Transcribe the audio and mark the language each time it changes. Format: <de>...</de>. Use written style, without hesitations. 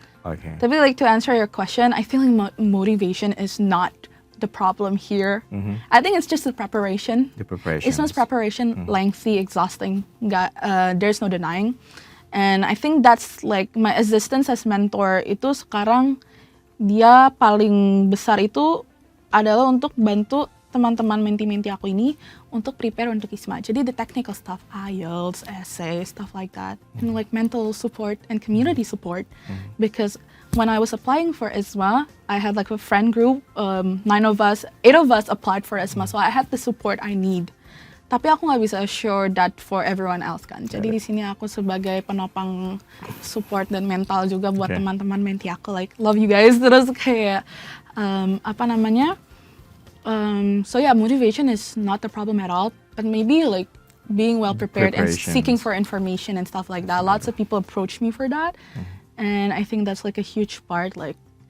<en>Okay. Tapi like to answer your question, I feel like motivation is not the problem here. I think it's just the preparation. The preparation. IISMA's preparation lengthy, exhausting. There's no denying. And I think that's like my existence as mentor</en> <id>itu sekarang dia paling besar itu adalah untuk bantu teman-teman menti-menti aku ini untuk prepare untuk IISMA.</id> <en>Jadi the technical stuff, IELTS, essay, stuff like that, and like mental support and community support. Because when I was applying for IISMA, I had like a friend group, 8 of us applied for IISMA, so I had the support I need.</en> <id>Tapi aku nggak bisa</id> <en>assure that for everyone else</en> <id>kan. Jadi di sini aku sebagai penopang support dan mental juga buat teman-teman menti aku,</id> <en>like love you guys.</en> <id>Terus kayak</id> <en>so yeah, motivation is not the problem at all, but maybe like being well prepared and seeking for information and stuff like that. Lots of people approach me for that, and I think that's like a huge part. Like</en>